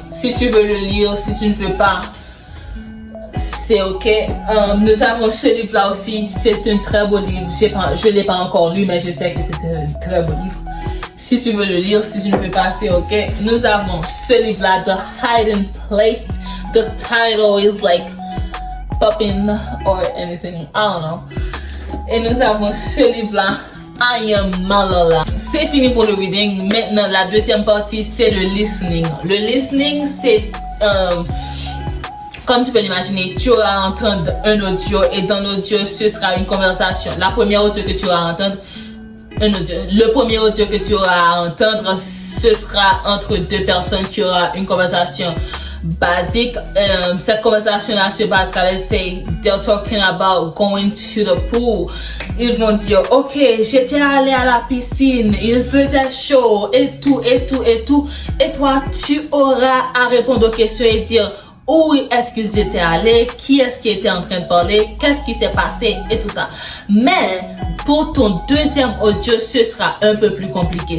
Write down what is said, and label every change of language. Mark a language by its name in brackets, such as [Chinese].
[French] Si tu veux le lire, si tu ne peux pas, c'est ok. Nous avons ce livre-là aussi. C'est un très beau livre. Je ne l'ai pas encore lu, mais je sais que c'est un très beau livre. Si tu veux le lire, si tu ne peux pas, c'est ok. Nous avons ce livre-là, The Hidden Place. [English] The title is like popping or anything, I don't know. [French] Et nous avons ce livre-là, I Am Malala. C'est fini pour le reading. Maintenant, la deuxième partie, c'est le listening. Le listening, c'est, comme tu peux l'imaginer, tu auras à entendre un audio et dans l'audio, ce sera une conversation. La première audio que tu auras à entendre, un audio. Le premier audio que tu auras à entendre, ce sera entre deux personnes qui aura une conversation basique. Cette conversation-là se basera, [English] let's say, they're talking about going to the pool. [French] Ils vont dire, ok, j'étais allé à la piscine, il faisait chaud, et tout. Et toi, tu auras à répondre aux questions et dire, où est-ce qu'ils étaient allés, qui est-ce qui était en train de parler, qu'est-ce qui s'est passé, et tout ça. Mais, pour ton deuxième audio, ce sera un peu plus compliqué.